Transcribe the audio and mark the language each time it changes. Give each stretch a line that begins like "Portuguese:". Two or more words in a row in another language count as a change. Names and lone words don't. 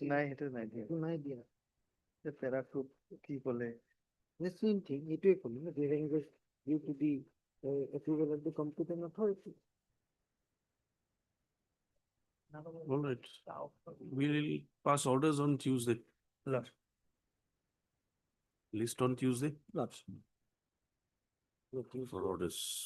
Assamese: নাই সেইটো নাই দিয়া। নাই দিয়া। পেৰাটো কি ক'লে?
English: The same thing,
Assamese: এইটোৱে ক'লো না,
English: the language due to the approval of the competent authority. All right. We will pass orders on Tuesday. Lord. List on Tuesday Lord. for orders.